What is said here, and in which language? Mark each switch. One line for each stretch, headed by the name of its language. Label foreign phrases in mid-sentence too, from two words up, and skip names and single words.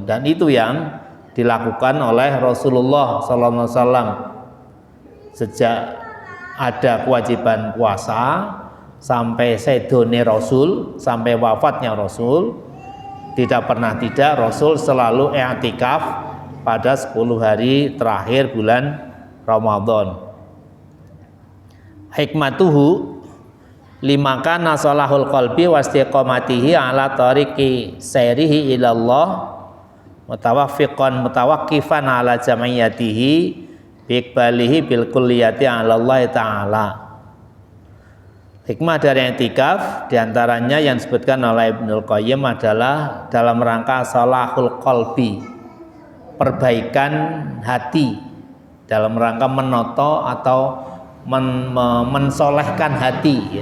Indonesian: Dan itu yang dilakukan oleh Rasulullah SAW sejak ada kewajiban puasa sampai sedone Rasul, sampai wafatnya Rasul, tidak pernah tidak Rasul selalu i'tikaf pada 10 hari terakhir bulan Ramadan.
Arabic: حكمته لما كان صلاح القلب واستقامته على طريق سيره إلى الله متوقفاً على جمعيته بإقباله بالكلية على الله تعالى.
Indonesian: Hikmah dari i'tikaf diantaranya yang disebutkan oleh Ibnul Qayyim adalah dalam rangka
Arabic: صلاح القلب,
Indonesian: perbaikan hati, dalam rangka menoto atau mensolehkan hati, ya.